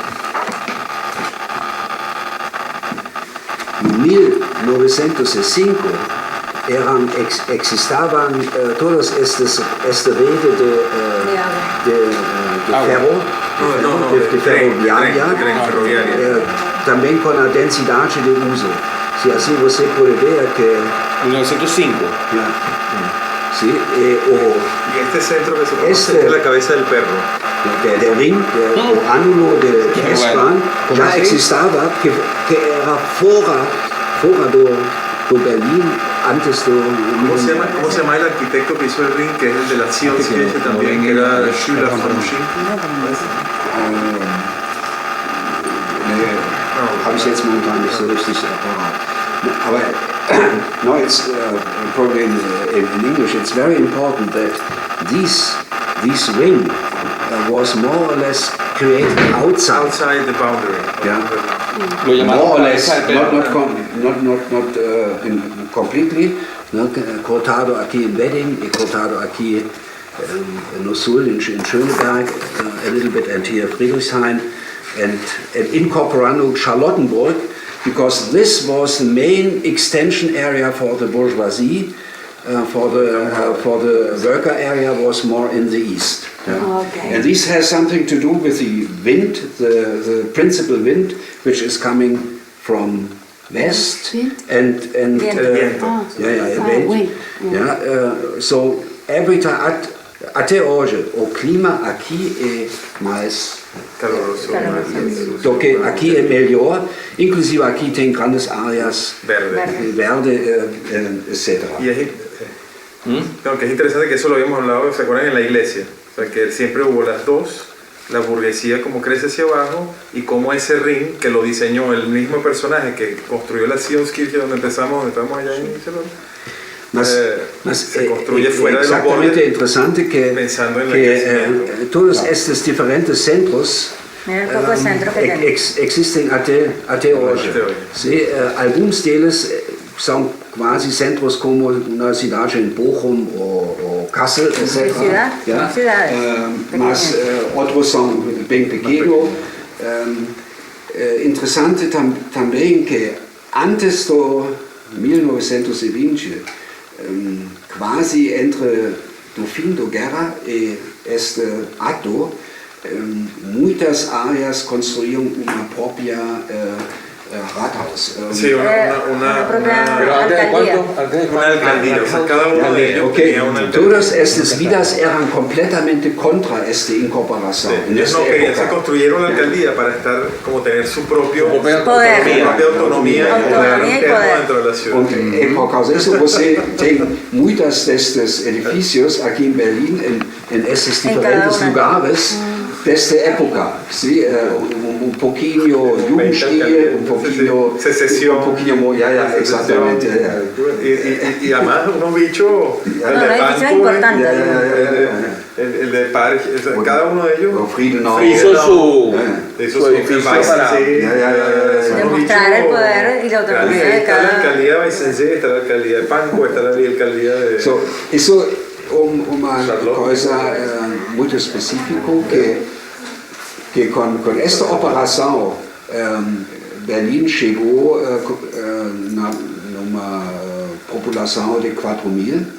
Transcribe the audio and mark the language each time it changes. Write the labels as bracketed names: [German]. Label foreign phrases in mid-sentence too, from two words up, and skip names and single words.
[Portuguese] Em 1905 existavam todas esta rede de ferro, de ferroviária, também com a densidade de uso. Se assim você pode ver que 1905. [Spanish] sí, Y este centro que se conoce es la cabeza del perro. [German] der Ring, der Annulo de S-Bahn, [Portuguese] já existava, que era fora do Berlim, antes do... [Spanish] ¿Cómo se llama el arquitecto que hizo el ring? Que es el de la Sionskirche también, que era [German] Schüler von Schink. Habe ich jetzt momentan nicht so richtig parat. [English] Aber no, it's probably in English. It's very important that this ring was more or less created outside the boundary. Yeah. More or less, not completely. [Portuguese] Cortado aqui in Wedding, cortado aqui no sul in Schöneberg, [English] a little bit, and here Friedrichshain, and incorporando Charlottenburg, because this was the main extension area for the bourgeoisie. For the worker area was more in the east. Okay. And this has something to do with the wind, the principal wind, which is coming from west Wind? and [Spanish] Viento. [English] wind. Yeah, so every time [Portuguese] até hoje o clima aqui é mais do que aqui é melhor, inclusive aqui tem grandes áreas verde, etc. [Spanish] Y claro, que es interesante que eso lo habíamos hablado, ¿se acuerdan? En la iglesia. O sea, que siempre hubo las dos, la burguesía como crece hacia abajo y como ese ring que lo diseñó el mismo personaje que construyó la Sionskirche donde empezamos, donde estamos allá en se construye fuera de los bordes, [Portuguese] interessante [Spanish] pensando en la [Portuguese] todos estes diferentes centros [Spanish] Mira el poco de centro que tiene. [Portuguese] existem até hoje. Sim, alguns deles são quase centros como na cidade em Bochum ou Kassel, etc. Mas outros são bem pequenos. Interessante também que antes do 1920, quase entre o fim da guerra e este ato, muitas áreas construíam uma própria Rathaus. [Spanish] Sí, una alcaldía. O sea, cada uno de ellos tenía una alcaldía. Todas estas vidas eran completamente contra esta incorporación. Sí, ellos no querían, se construyeron la alcaldía para estar, como tener su propio poder, su propia autonomía y poder dentro de la ciudad. [Portuguese] E por causa disso você tem muitos destes edifícios aqui em Berlim, em esses diferentes lugares, desta época, [Spanish] ¿sí? Un poquinho Jugendstil, un poquinho... Secesión. Un poquinho, ya, exactamente. Y además unos bichos, bichos importantes. el de Park, cada uno de ellos Hizo su edificio para demostrar el poder y la autonomía de está la cada... alcaldía de Vicente, está la alcaldía de Pankow, está la alcaldía de... [Portuguese] Isso uma coisa muito específica que com esta operação Berlim chegou numa população de 4.000.